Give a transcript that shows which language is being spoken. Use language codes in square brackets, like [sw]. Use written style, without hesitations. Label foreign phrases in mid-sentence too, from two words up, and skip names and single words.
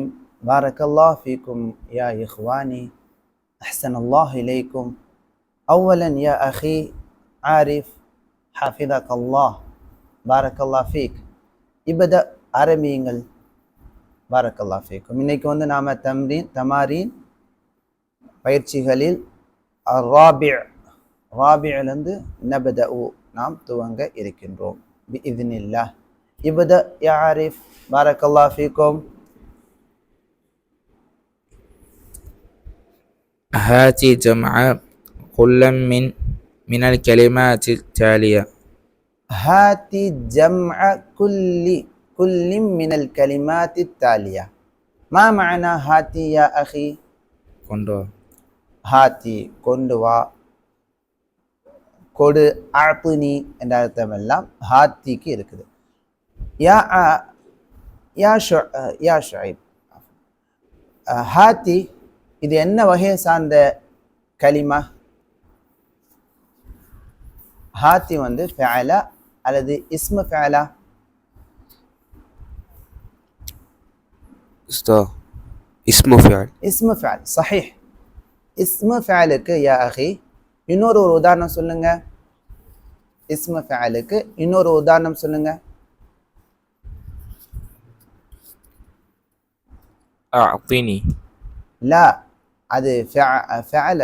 [ar] بارك الله فيكم يا إخواني، أحسن الله إليكم. أولا يا أخي عارف حفظك الله، بارك الله فيك. ابدأ ஆரம்பியுங்கள். بارك الله فيكم. [ta] இன்னைக்கு நாம தமாரீன் பயிற்சிகளில் ராபியிலிருந்து நபதஉ நாம் துவங்க இருக்கின்றோம் பிஇذنில்லாஹ். [ar] ابدأ يا عارف، بارك الله فيكم. هات جمع كل من الكلمات التالية. هات جمع كل من الكلمات التالية. ما معنى هاتي يا أخي؟ [ta] கொண்டு ஹாத்தி கொண்டு வா, கொடு, அஅ்தினி என்ற அர்த்தமெல்லாம் ஹாத்திக்கு இருக்குது. யா ஷுஐப், ஹாத்தி இது என்ன வகையை சார்ந்த கலிமா? [ar] هاتي فعلا அல்லது اسم فعل? اسم فعل. اسم فعل صحيح. اسم فعل يا أخي [ta] இன்னொரு உதாரணம் சொல்லுங்க. [ar] اسم فعل [ta] இன்னொரு உதாரணம் சொல்லுங்க. [ar] أعطني. [ta] லா, அது ஃபஅல்.